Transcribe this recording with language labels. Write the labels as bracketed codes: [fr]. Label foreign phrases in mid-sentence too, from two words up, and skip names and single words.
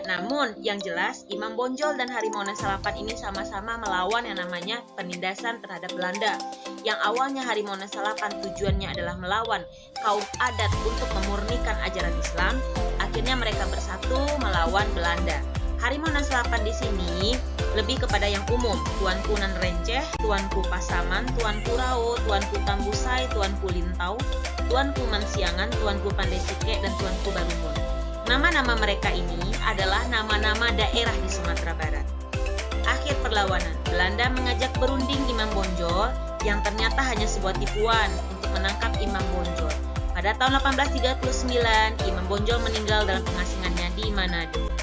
[id] Namun yang jelas Imam Bonjol dan Harimau Nan Salapan ini sama-sama melawan yang namanya penindasan terhadap Belanda. Yang awalnya Harimau Nan Salapan tujuannya adalah melawan kaum adat untuk memurnikan ajaran Islam, akhirnya mereka bersatu melawan Belanda. Harimau Nan Salapan di sini lebih kepada yang umum, Tuanku Nan Renceh, Tuanku Pasaman, Tuanku Rao, Tuanku Tambusai, Tuanku Lintau, Tuanku Mansiangan, Tuanku Pandesike, dan Tuanku Barumun. Nama-nama mereka ini adalah nama-nama daerah di Sumatera Barat. Akhir perlawanan, Belanda mengajak berunding Imam Bonjol yang ternyata hanya sebuah tipuan untuk menangkap Imam Bonjol. Pada tahun 1839, Imam Bonjol meninggal dalam pengasingannya di Manado.